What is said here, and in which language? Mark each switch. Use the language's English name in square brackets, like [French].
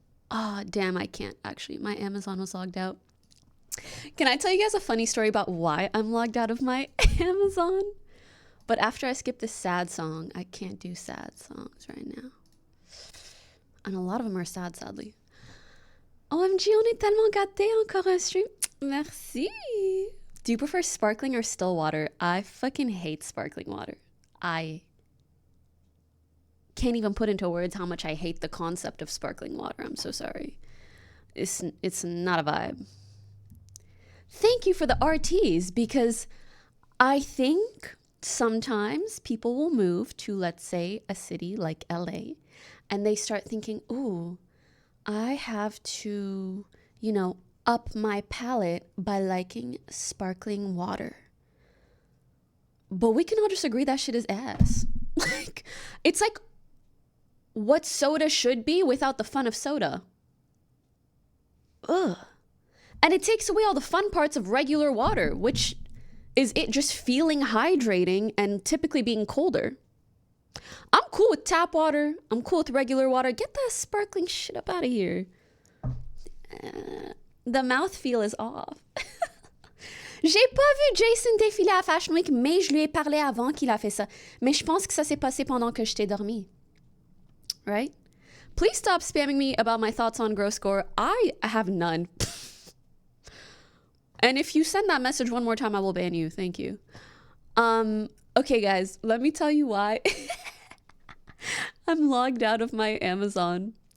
[English] Ah, damn, I can't actually. My Amazon was logged out. Can I tell you guys a funny story about why I'm logged out of my Amazon? But after I skip this sad song, I can't do sad songs right now. And a lot of them are sad, sadly. [French] OMG, on est tellement gâtés, encore un stream. Merci. [English] Do you prefer sparkling or still water? I fucking hate sparkling water. I can't even put into words how much I hate the concept of sparkling water. I'm so sorry. It's not a vibe. Thank you for the RTs because I think sometimes people will move to, let's say, a city like LA and they start thinking, ooh, I have to, up my palate by liking sparkling water. But we can all just agree that shit is ass. Like, it's like what soda should be without the fun of soda. Ugh. And it takes away all the fun parts of regular water, which is it just feeling hydrating and typically being colder. I'm cool with tap water. I'm cool with regular water. Get that sparkling shit up out of here. The mouthfeel is off. [French] J'ai pas vu Jason défiler à Fashion Week, mais je lui ai parlé avant qu'il a fait ça. Mais je pense que ça s'est passé pendant que j'étais dormi. [English] Right? Please stop spamming me about my thoughts on Gross Score. I have none. And if you send that message one more time, I will ban you. Thank you. Okay, guys, let me tell you why I'm logged out of my Amazon.